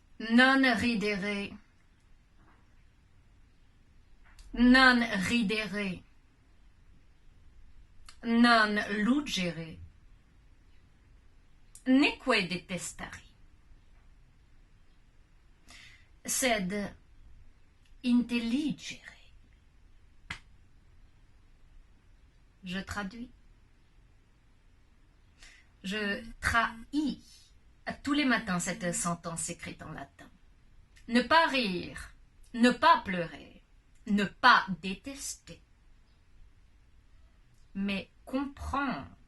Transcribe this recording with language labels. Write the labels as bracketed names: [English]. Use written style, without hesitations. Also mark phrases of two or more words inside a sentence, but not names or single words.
[Latin] Non ridere. Non ridere. Non luggere. Neque detestari. Sed intelligere. [French] Je traduis. Je trahis tous les matins cette sentence écrite en latin. Ne pas rire, ne pas pleurer, ne pas détester, mais comprendre.